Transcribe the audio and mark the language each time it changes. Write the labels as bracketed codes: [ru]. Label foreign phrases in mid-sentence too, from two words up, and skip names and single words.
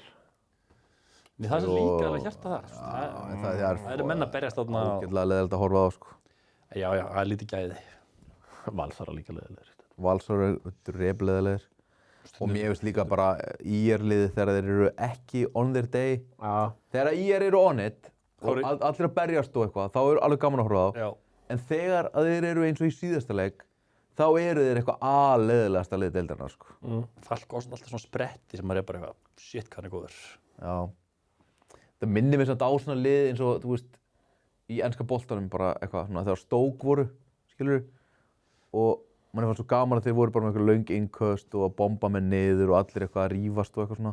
[is] Það er svo líka alveg hjarta þar. Það eru menn að berjast þarna. Ágætlega leiðilegt að horfa á, sko. Já, það er lítið gæði. Valsar líka leiðilegir. Valsar eru repleiðilegir. Og mér finnst líka bara IR-liðið þegar þeir eru ekki [en] on their day. [is] Þegar IR eru [en] on it [is] og allir að berjast og eitthvað, þá er alveg gaman að horfa á. Já. En þegar að þeir eru eins og í síðasta leik, þá eru þeir eitthvað leiðilegasta lið deildarinnar, sko. Falk ásand alltaf svona spretti sem maður er bara eitthvað, shit, hvað hann er góður. Já. Það minnir mér samt á svona lið eins og, þú veist, í enska boltanum bara eitthvað, svona þegar Stoke voru, skilurðu, og manni fannst svo gaman að þeir voru bara með eitthvað löng innköst og að bomba með niður og allir eitthvað að rífast og eitthvað svona.